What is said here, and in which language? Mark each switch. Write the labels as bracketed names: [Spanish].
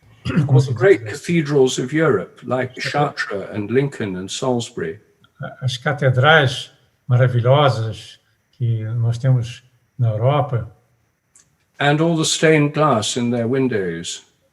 [English] All the great cathedrals of Europe, like Chartres and Lincoln and Salisbury. [Portuguese] As catedrais maravilhosas que nós temos na Europa, [English] and all the stained glass in their windows.